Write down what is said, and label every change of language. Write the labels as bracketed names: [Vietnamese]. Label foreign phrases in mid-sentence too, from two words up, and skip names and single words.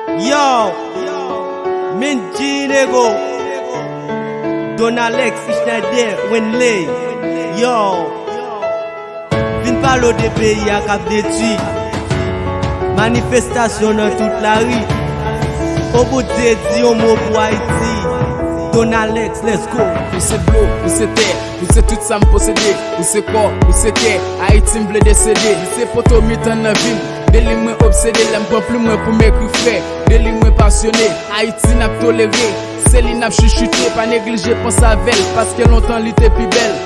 [Haitian Creole] Yo, Minji Nego, Don Alex, Schneider, Winley. Yo, vin pale de peyi a k ap detwi. Manifestasyon nan tout la ri. Obote di yon mo pou Ayiti. [English] Don Alex, let's go. [Haitian Creole] Ou se blo, ou se tè, ou se tout sa m posede. Ou se kò, ou se kè, Ayiti m vle desede. Ou se poto mi tan nan vim. Deli mwen obsede, lè m pran pli mwen pou m ekri fè. Deli mwen pasyone, Ayiti n ap tolere. Se li n ap chichite, pa neglije, panse avè l. Paske lontan li te pi bèl.